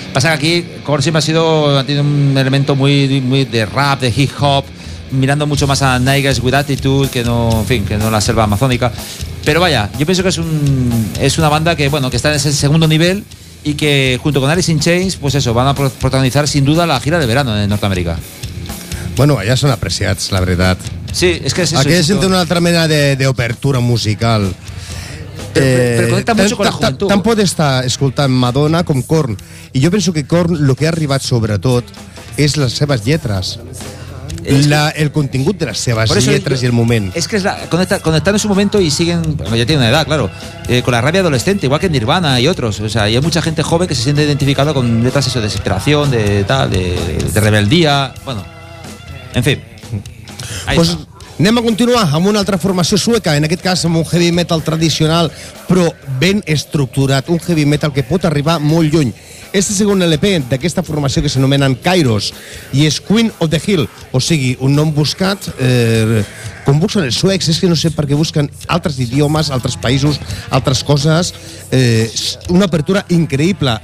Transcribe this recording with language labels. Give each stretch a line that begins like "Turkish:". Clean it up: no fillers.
Spanish: Pasa que aquí Korn siempre ha tenido un elemento muy, muy de rap, de hip hop, mirando mucho más a Niggas With Attitude que no, en fin, que no la selva amazónica. Pero vaya, yo pienso que es una banda que, bueno, que está en ese segundo nivel y que junto con Alice in Chains, pues eso, van a protagonizar sin duda la gira de verano en Norteamérica.
Catalan: Bueno, allà són apreciats, la veritat. Sí, és que és això. Aquella gent té una altra mena d'obertura musical. Però connecta molt amb la juventud. Tant pot estar escoltant Madonna com Korn. I jo penso que Korn, el que ha arribat sobretot, és les seves lletres. El contingut de les seves lletres i el moment. És que connectant
Spanish: en su momento y siguen, bueno, ya tiene una edad, claro, con la rabia adolescente, igual que Nirvana y otros. O sea, y hay mucha gente joven que se siente identificada con letras eso, de desesperación, de tal, de rebeldía, bueno. En fin.
Catalan: Pues anem a continuar amb una altra formació sueca, en aquest cas amb un heavy metal tradicional, però ben estructurat, un heavy metal que pot arribar molt lluny. Este segon LP d'aquesta formació que s'anomenen Kairos i és Queen of the Hill, o sigui, un nom buscat, com busquen els suecs, és que no sé per què busquen altres idiomes, altres països, altres coses, una apertura increïble.